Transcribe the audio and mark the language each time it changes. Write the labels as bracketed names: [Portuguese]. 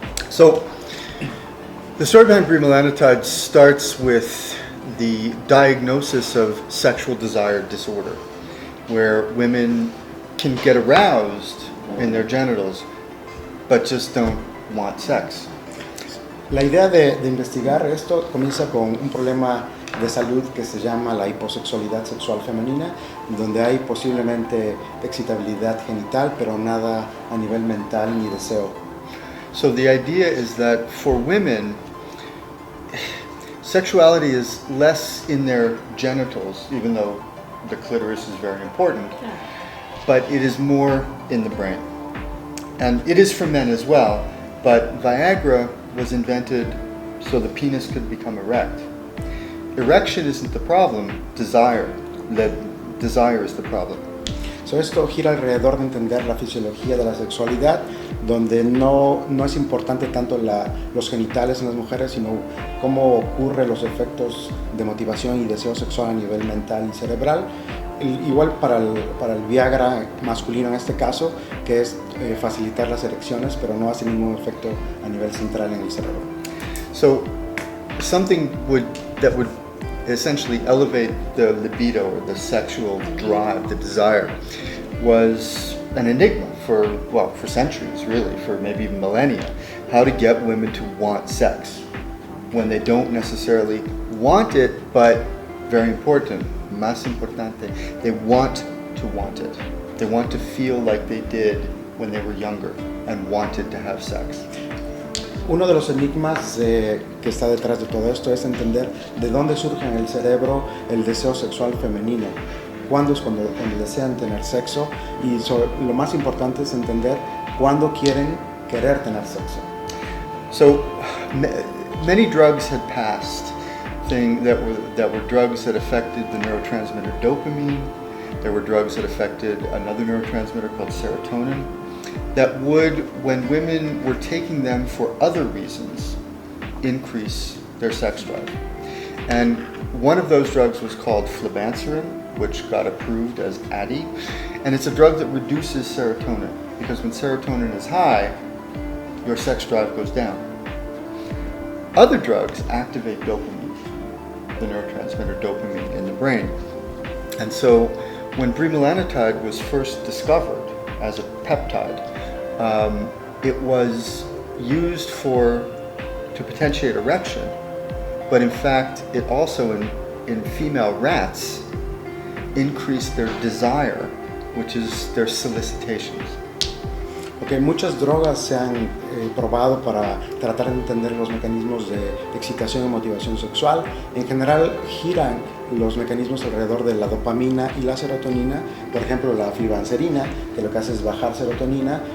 [English] So the story behind bremelanotide starts with the diagnosis of sexual desire disorder, where women can get aroused in their genitals, but just don't want sex. [Spanish] La idea de investigar esto comienza con un problema de salud que se llama la hiposexualidad sexual femenina, donde hay posiblemente excitabilidad genital, pero nada a nivel mental ni deseo. [English] So the idea is that for women, sexuality is less in their genitals, even though the clitoris is very important, but it is more in the brain. And it is for men as well, but Viagra was invented so the penis could become erect. Erection isn't the problem, desire is the problem. [Spanish] So esto gira alrededor de entender la fisiología de la sexualidad, donde no es importante tanto los genitales en las mujeres, sino cómo ocurren los efectos de motivación y deseo sexual a nivel mental y cerebral. Igual para el Viagra masculino en este caso, que es facilitar las erecciones, pero no hace ningún efecto a nivel central en el cerebro. [English] So something that would essentially elevate the libido or the sexual drive, the desire, was an enigma for centuries, really, for maybe even millennia. How to get women to want sex when they don't necessarily want it, but very important, [Spanish] más importante, [English] they want to want it. They want to feel like they did when they were younger and wanted to have sex. [Spanish] Uno de los enigmas que está detrás de todo esto es entender de dónde surge en el cerebro el deseo sexual femenino, cuándo es cuando desean tener sexo, y lo más importante es entender cuándo quieren querer tener sexo. [English] So many drugs had passed that were drugs that affected the neurotransmitter dopamine. There were drugs that affected another neurotransmitter called serotonin, that would, when women were taking them for other reasons, increase their sex drive. And one of those drugs was called flibanserin, which got approved as Addy, and it's a drug that reduces serotonin, because when serotonin is high, your sex drive goes down. Other drugs activate dopamine, the neurotransmitter dopamine in the brain. And so when bremelanotide was first discovered as a peptide, it was used to potentiate erection, but in fact it also in female rats increased their desire, which is their solicitations. Ok, [Spanish] aunque muchas drogas se han probado para tratar de entender los mecanismos de excitación y motivación sexual, en general giran los mecanismos alrededor de la dopamina y la serotonina. Por ejemplo, la flibanserina, que lo que hace es bajar serotonina.